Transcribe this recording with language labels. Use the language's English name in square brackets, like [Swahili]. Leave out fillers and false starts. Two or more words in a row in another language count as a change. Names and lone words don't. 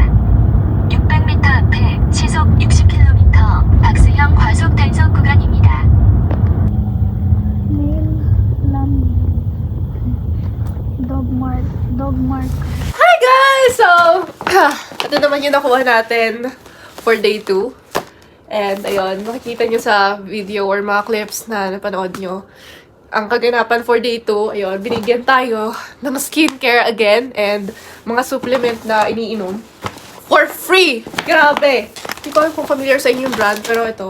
[Korean] 600m 앞에 시속 60km 박스형 과속 단속 구간입니다. [English] Hi guys! [Filipino] So, ito naman yung nakuha natin [English] for day 2. [Filipino] And ayun, makikita nyo sa [English] video or [Filipino] mga clips na napanood nyo. Ang kaganapan [English] for day 2, [Filipino] ayun, binigyan tayo ng [English] skincare again and [Filipino] mga supplement na iniinom. [English] for free! Grabe! [Filipino] Hindi ko alam kung familiar sa inyo yung brand, pero ito.